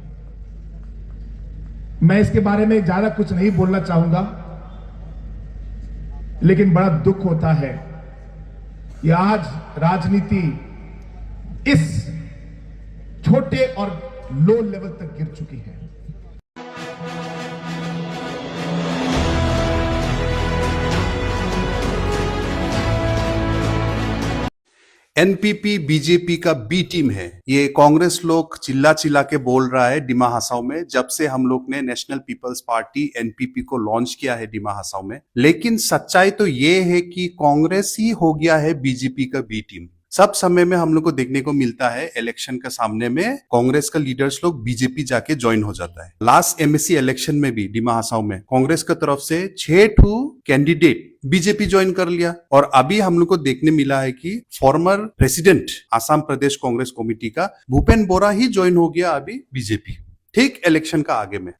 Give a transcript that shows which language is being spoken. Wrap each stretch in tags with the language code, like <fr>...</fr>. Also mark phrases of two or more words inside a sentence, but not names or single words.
<hi>मैं इसके बारे में ज्यादा कुछ नहीं बोलना चाहूंगा, लेकिन बड़ा दुख होता है कि आज राजनीति इस छोटे और</hi> <en>low level</en> <hi>तक गिर चुकी है। एनपीपी बीजेपी का</hi> <en>B team</en> <hi>है। ये कांग्रेस लोग चिल्ला चिल्ला के बोल रहा है डिमा हासाव में, जब से हम लोग ने नेशनल पीपल्स पार्टी एनपीपी को लॉन्च किया है डिमा हासाव में। लेकिन सच्चाई तो ये है कि कांग्रेस ही हो गया है बीजेपी का</hi> <en>B team.</en> <hi>सब समय में हम लोग को देखने को मिलता है इलेक्शन के सामने में कांग्रेस का लीडर्स लोग बीजेपी जाके ज्वाइन हो जाता है।</hi> <en>last MSC election</en> <hi>में भी डिमा हसाओ में कांग्रेस की तरफ से 6 कैंडिडेट बीजेपी ज्वाइन कर लिया, और अभी हम लोग को देखने मिला है कि</hi> <en>former president</en> <hi>आसाम प्रदेश कांग्रेस कमेटी का भूपेन बोरा ही ज्वाइन हो गया अभी बीजेपी, ठीक इलेक्शन का आगे में।</hi>